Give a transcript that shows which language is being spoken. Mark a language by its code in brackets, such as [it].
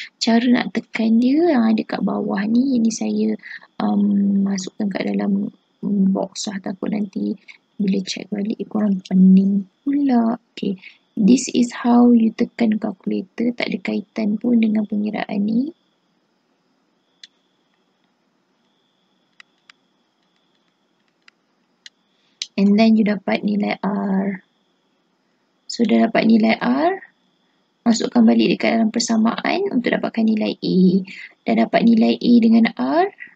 [ms] Cara nak tekan dia yang ada kat bawah ni. Ini saya masukkan kat dalam box lah. Takut nanti bila check balik korang pening pula. Okay. [en] This is how you [ms] tekan [en] calculator. [ms] Tak ada kaitan pun dengan pengiraan ni. [en] And then you [ms] dapat nilai R. So dah dapat nilai R. Masukkan balik dekat dalam persamaan untuk dapatkan nilai A. Dah dapat nilai A dengan R.